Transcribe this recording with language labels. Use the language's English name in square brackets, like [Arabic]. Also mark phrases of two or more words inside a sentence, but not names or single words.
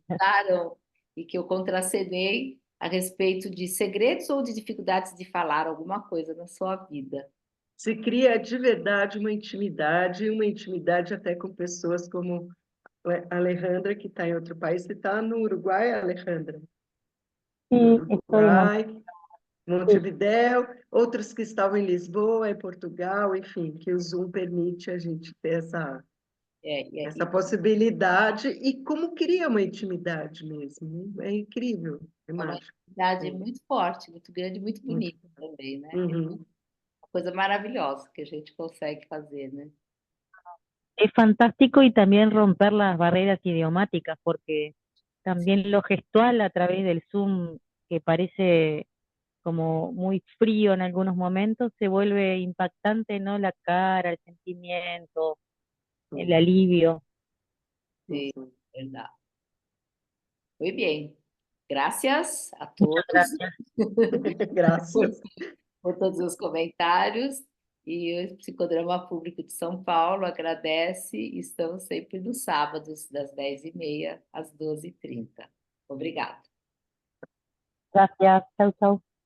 [Portuguese] contaram e que eu contracenei a respeito de segredos ou de dificuldades de falar alguma coisa na sua vida. Se cria de verdade uma intimidade até com pessoas como a Alejandra, que está em outro país. Você está no Uruguai, Alejandra? [Spanish] Sí, No estoy en Uruguai. [Portuguese] Montevidéu, outros que estavam em Lisboa, em Portugal, enfim, que o Zoom permite a gente ter essa possibilidade e como cria uma intimidade mesmo, né? É incrível, é uma mágico. atividade muito forte, muito grande, muito Muito. bonita também, né? Uhum. Uma coisa maravilhosa que a gente consegue fazer, né? [Spanish] Es fantástico y también romper las barreras idiomáticas, porque también lo gestual a través del Zoom, que parece como muy frío en algunos momentos, se vuelve impactante, ¿no? La cara, el sentimiento, el alivio. Sí, Uhum. verdad. Muy bien. Gracias a Muchas todos gracias. por, [Portuguese] Graças. por todos os comentários. E o Psicodrama Público de São Paulo agradece. Estamos sempre nos sábados, das 10h30 às 12h30. Obrigada. [Spanish] Gracias. Chau, chau.